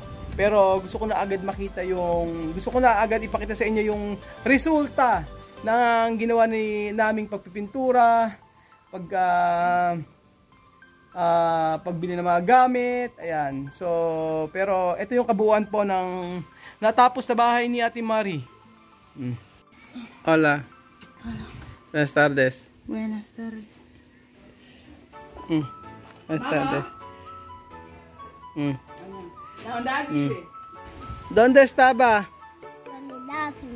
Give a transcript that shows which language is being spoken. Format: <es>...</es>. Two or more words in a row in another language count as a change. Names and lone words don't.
<tl>Pero gusto ko na agad ipakita sa inyo yung resulta ng ginawa naming pagpipintura, pagbili ng mga gamit, ayan. So, pero ito yung kabuuan po ng natapos na bahay ni Ate Marie.</tl> <es>Hola. Hola. Buenas tardes. Buenas tardes. Buenas tardes. ¿Dónde estaba? Donde Daphne.</es>